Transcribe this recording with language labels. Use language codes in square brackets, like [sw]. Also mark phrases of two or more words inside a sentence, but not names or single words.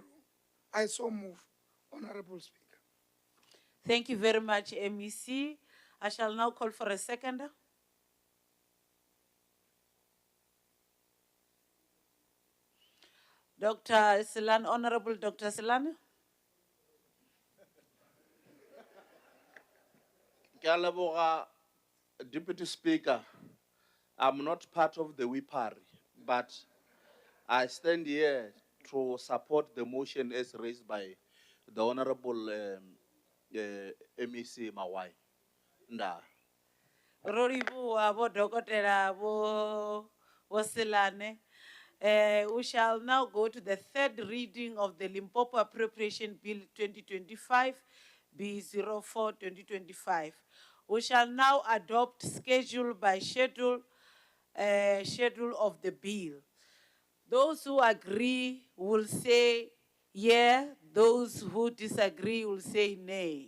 [en] I so move, Honorable Speaker. Thank you very much, MEC. I shall now call for a seconder. Dr. Silan, Honorable Dr. Silan. [nso] Ke a leboga, [en] Deputy Speaker. I'm not part of the WIPARI, but I stand here to support the motion as raised by the Honorable MEC Mawai. Nda. [nso] Roribu, abo dokotela, abo Selane. [en] We shall now go to the third reading of the Limpopo Appropriation Bill 2025, B04 2025. We shall now adopt schedule by schedule, schedule of the bill. Those who agree will say yeah, those who disagree will say nay.